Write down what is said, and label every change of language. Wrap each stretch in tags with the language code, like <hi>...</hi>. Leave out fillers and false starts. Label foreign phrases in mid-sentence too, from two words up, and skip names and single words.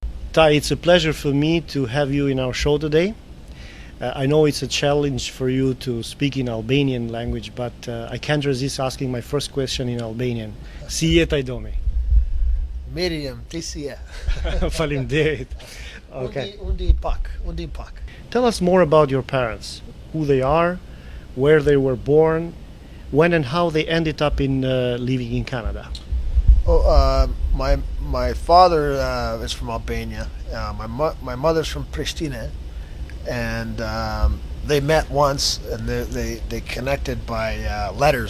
<en>Ty, it's a pleasure for me to have you in our show today. I know it's a challenge for you to speak in Albanian language, but I can't resist asking my first question in Albanian.</en> <sq>Si je, Tie Domi? Miriam, ti si je? Faleminderit. Okay. Undi pak.</sq> <en>Tell us more about your parents, who they are, where they were born, when and how they ended up in living in Canada. My father is from Albania. My mother's from Pristina, and they met once, and they connected by letters.</en>